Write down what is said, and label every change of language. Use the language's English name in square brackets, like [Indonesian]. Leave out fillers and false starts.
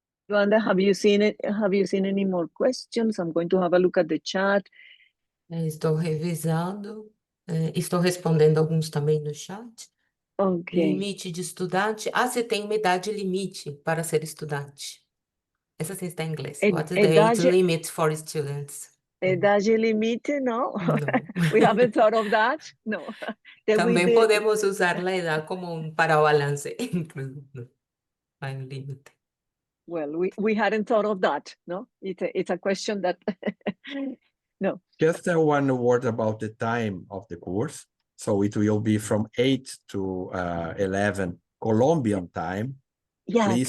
[English] Luanda, have you seen it? Have you seen any more questions? I'm going to have a look at the chat. [Portuguese] Estou revisando, estou respondendo alguns também no chat. [English] Okay. [Portuguese] Limite de estudante. Você tem uma idade limite para ser estudante. Essa sim está em inglês. [English] What is the age limit for students? [Portuguese] Idade limite, no. [English] No. We haven't thought of that. No. [Portuguese] Também podemos usar a idade como um parabalance, incluso. [Spanish] No hay un límite. [English] Well, we hadn't thought of that, no? It's a question that, no. Just one word about the time of the course. So it will be from 8 to 11 Colombian time. Yeah, Please